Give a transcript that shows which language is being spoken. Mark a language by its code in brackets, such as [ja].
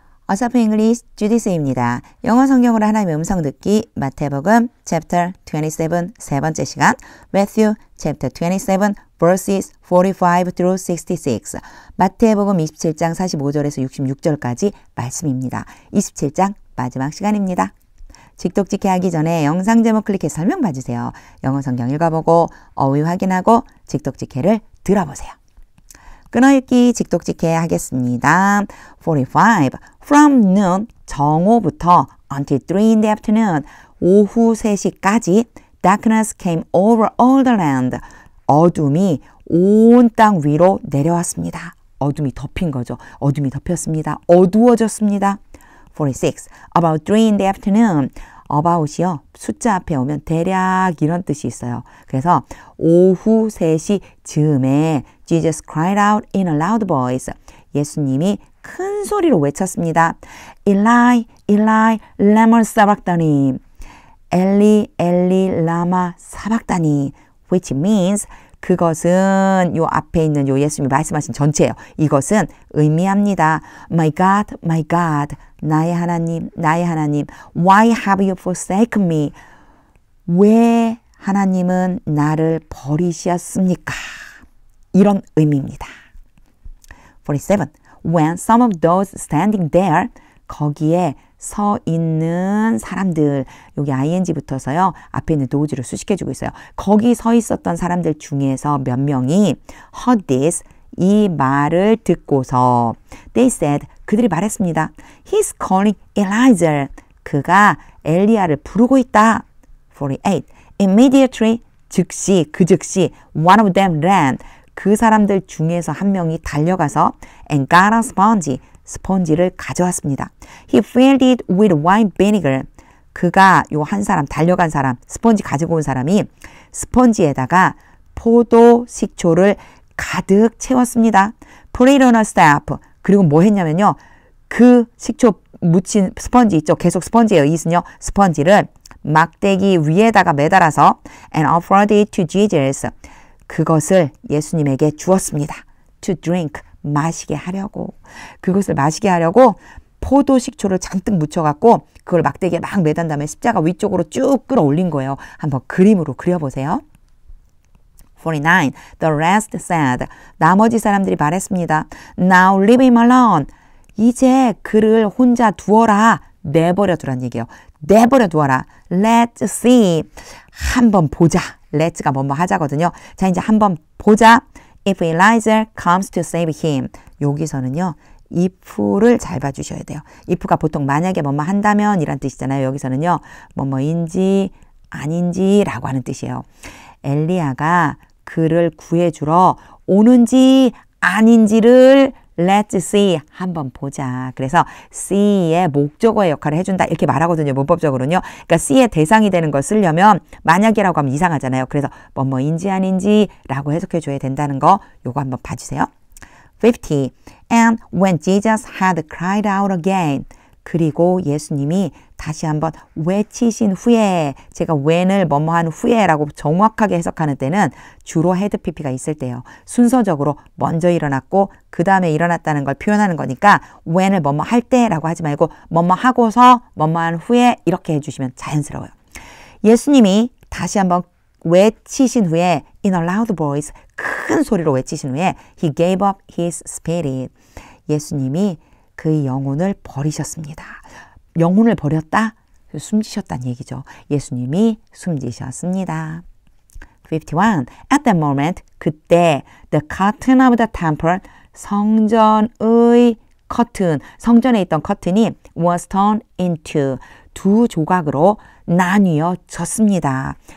[ko] 어서프 잉글리시 주디스입니다. 영어 성경으로 하나님의 음성 듣기 마태복음 [en] chapter 27 [ko] 세 번째 시간 [en] Matthew chapter 27 verses 45 through 66 [ko] 마태복음 27장 45절에서 66절까지 말씀입니다. 27장 마지막 시간입니다. 직독직해 하기 전에 영상 제목 클릭해 설명 봐주세요. 영어 성경 읽어보고 어휘 확인하고 직독직해를 들어보세요. 끊어읽기 직독직해 하겠습니다. 45. [en] From noon, [ko] 정오부터 [en] until 3 in the afternoon, [ko] 오후 3시까지 [en] darkness came over all the land. [ko] 어둠이 온 땅 위로 내려왔습니다. 어둠이 덮인 거죠. 어둠이 덮였습니다. 어두워졌습니다. 46. [en] About 3 in the afternoon. about이요. [ko] 숫자 앞에 오면 대략 이런 뜻이 있어요. 그래서 오후 3시 즈음에 [en] Jesus cried out in a loud voice. [ko] 예수님이 큰 소리로 외쳤습니다. [arc] Eli, Eli, lama sabachthani. [ko] 엘리, 엘리, 라마 사박다니. [en] Which means [ko] 그것은 요 앞에 있는 요 예수님이 말씀하신 전체예요. 이것은 의미합니다. [en] My God, my God. [ko] 나의 하나님, 나의 하나님. [en] Why have you forsaken me? [ko] 왜 하나님은 나를 버리셨습니까? 이런 의미입니다. 47. [en] When some of those standing there, [ko] 거기에 서 있는 사람들, 여기 ing 붙어서요. 앞에 있는 does를 수식해주고 있어요. 거기 서 있었던 사람들 중에서 몇 명이 [en] heard this, [ko] 이 말을 듣고서 [en] they said, [ko] 그들이 말했습니다. [en] He's calling Elijah. [ko] 그가 엘리야를 부르고 있다. 48. [en] Immediately, [ko] 즉시, 그 즉시 [en] one of them ran. [ko] 그 사람들 중에서 한 명이 달려가서 [en] and got a sponge. [ko] 스펀지를 가져왔습니다. [en] He filled it with wine vinegar. [ko] 그가 요 한 사람, 달려간 사람, 스펀지 가지고 온 사람이 스펀지에다가 포도 식초를 가득 채웠습니다. [en] Put it on a staff. [ko] 그리고 뭐 했냐면요. 그 식초 묻힌 스펀지 있죠. 계속 스펀지예요. 이은요. 스펀지를 막대기 위에다가 매달아서 [en] and offered it to Jesus. [ko] 그것을 예수님에게 주었습니다. [en] To drink. [ko] 마시게 하려고. 그것을 마시게 하려고 포도 식초를 잔뜩 묻혀갖고 그걸 막대기에 막 매단 다음에 십자가 위쪽으로 쭉 끌어올린 거예요. 한번 그림으로 그려보세요. [en] 49. The rest said. [ko] 나머지 사람들이 말했습니다. [en] Now leave him alone. [ko] 이제 그를 혼자 두어라. 내버려 두란 얘기예요. 내버려 두어라. [en] Let's see. [ko] 한번 보자. Let's가 뭐뭐 하자거든요. 자, 이제 한번 보자. [en] If Elijah comes to save him. [ko] 여기서는요. if를 잘 봐주셔야 돼요. if가 보통 만약에 뭐뭐 한다면 이란 뜻이잖아요. 여기서는요. 뭐뭐인지 아닌지라고 하는 뜻이에요. 엘리야가 그를 구해주러 오는지 아닌지를 [en] Let's see. [ko] 한번 보자. 그래서 see의 목적어의 역할을 해준다. 이렇게 말하거든요. 문법적으로는요. 그러니까 see의 대상이 되는 걸 쓰려면 만약이라고 하면 이상하잖아요. 그래서 뭐뭐인지 아닌지라고 해석해줘야 된다는 거 요거 한번 봐주세요. 50. [en] And when Jesus had cried out again. [ko] 그리고 예수님이 다시 한번 외치신 후에 제가 when을 뭐뭐한 후에라고 정확하게 해석하는 때는 주로 헤드 PP가 있을 때예요. 순서적으로 먼저 일어났고 그 다음에 일어났다는 걸 표현하는 거니까 when을 뭐뭐 할 때라고 하지 말고 뭐뭐 하고서 뭐뭐한 후에 이렇게 해주시면 자연스러워요. 예수님이 다시 한번 외치신 후에 [en] in a loud voice [ko] 큰 소리로 외치신 후에 [en] he gave up his spirit. [ko] 예수님이 그의 영혼을 버리셨습니다. 영혼을 버렸다? 숨지셨다는 얘기죠. 예수님이 숨지셨습니다. 51. [en] At that moment, [ko] 그때 [en] the curtain of the temple, [ko] 성전의 커튼, 성전에 있던 커튼이 [en] was turned into [ko] 두 조각으로 나뉘어졌습니다.